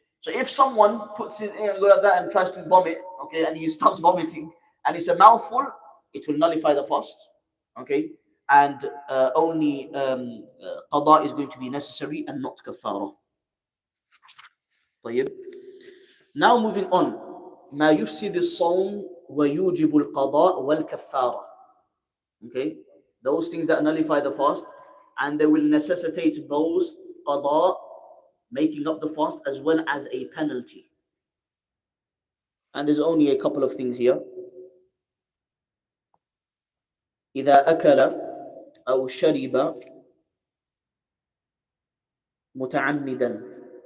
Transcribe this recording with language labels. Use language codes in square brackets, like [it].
[en] So if someone puts it in like that and tries to vomit, okay, and he starts vomiting, and it's a mouthful, it will nullify the fast. Okay? And only qada is going to be necessary and not kafara. [ar] طيب. [en] Now moving on. [ar] ما يفسد الصوم ويوجب القضاء والكفارة. [en] Okay? Those things that nullify the fast and they will necessitate both qada, making up the fast, as well as a penalty. And there's only a couple of things here. [ar] إذا أكل أو شرب متعمدا.